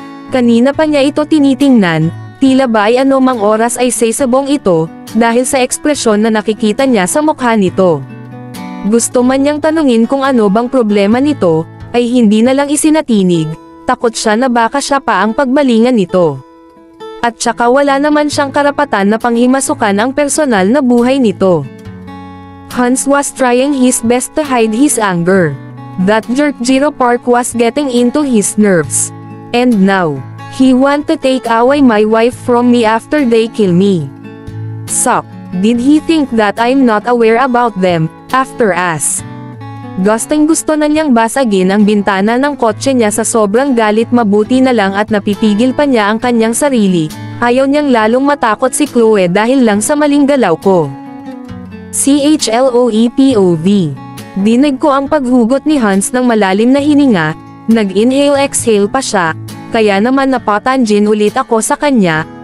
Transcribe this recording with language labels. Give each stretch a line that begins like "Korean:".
Filipino: Kanina pa niya ito tinitingnan, tila ba ay anumang oras ay sesabong ito, dahil sa ekspresyon na nakikita niya sa mukha nito. Gusto man niyang tanungin kung ano bang problema nito, ay hindi na lang isinatinig, takot siya na baka siya pa ang pagbalingan nito. At saka wala naman siyang karapatan na panghimasukan ang personal na buhay nito.
English: Hans was trying his best to hide his anger. That jerk Jiro Park was getting into his nerves. And now, he want to take away my wife from me after they kill me. Suck, did he think that I'm not aware about them, after us?
Filipino: Gustong gusto na niyang basagin ang bintana ng kotse niya sa sobrang galit, mabuti na lang at napipigil pa niya ang kanyang sarili, ayaw niyang lalong matakot si Chloe dahil lang sa maling galaw ko. CHLOEPOV. Dinig ko ang paghugot ni Hans ng malalim na hininga, nag-inhale-exhale pa siya, kaya naman napatanjin ulit ako sa kanya.